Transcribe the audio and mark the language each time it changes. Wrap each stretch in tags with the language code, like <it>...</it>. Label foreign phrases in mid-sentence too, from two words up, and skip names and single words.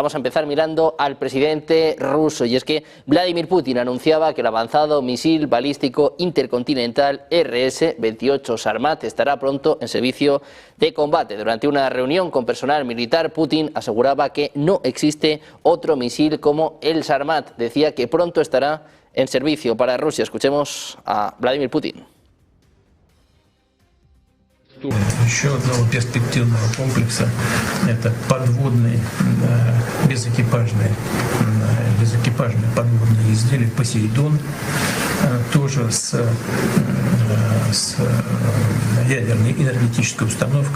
<es>Vamos a empezar mirando al presidente ruso, y es que Vladimir Putin anunciaba que el avanzado misil balístico intercontinental RS-28 Sarmat estará pronto en servicio de combate. Durante una reunión con personal militar, Putin aseguraba que no existe otro misil como el Sarmat. Decía que pronto estará en servicio para Rusia. Escuchemos a Vladimir Putin.</es> <ru>Еще одного перспективного комплекса – это подводные безэкипажные подводные изделия «Посейдон», тоже с ядерной энергетической установкой.</ru>